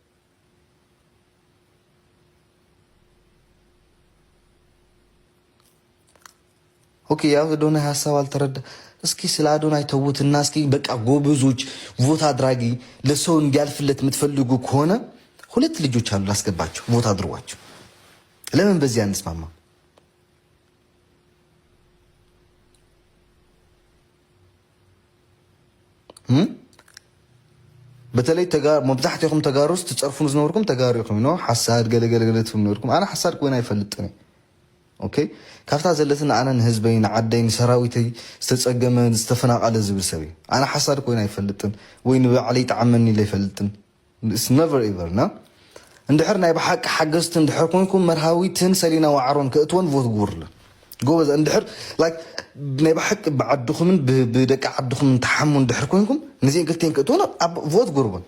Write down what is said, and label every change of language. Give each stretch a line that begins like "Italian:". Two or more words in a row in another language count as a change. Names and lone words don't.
Amharic: ኦኬ ያው አዶናይ ሀሳብ አልተረዳ። እስኪ ስለ አዶናይ ተውትና እስኪ በቃ ጎበዞች፣ ቮት አድራጊ፣ ለሰው እንዲያልፍለት የምትፈልጉ ከሆነ 2 ልጆች አሉ ላስገባቸው፣ ቮት አድርጓቸው። ለምን በዚህ አንስማማ?
Tigrinya: በተለይ መብዛሕትኩም ተጋሩስ ትፀርፉን ዝነበርኩም ተጋሩ ኢኹም ነው ሓሳድ ገለገለገለትኩም ነበርኩም። ኣነ ሓሳድ ኮይና ኣይፈልጥን። ኦኬ ካብታ ዘለትና ኣነ ንህዝበይ ንዓደይ ንሰራዊተይ ዝተፀገመ ዝተፈናቐለ ዝብል ሰብ እዩ። ኣነ ሓሳድ ኮይና ኣይፈልጥን ወይ ንባዕለይ ጣዕመኒ ኢለ ኣይፈልጥን።
English: never ever
Tigrinya: ና እንድሕር ናይ ብሓቂ ሓገዝቲ እንድሕር ኮይንኩም መርሃዊትን ሰሊና ዋዕሮን ክእትወን ቮት ግብርለን ጎበዝ። እንድሕር ናይ ብሓቂ ብዓድኹምን ብደቂ ዓድኹምን ተሓሙ እንድሕር ኮይንኩም ነዚአን ክልተን ክእትወን ቮት ግብርዎን።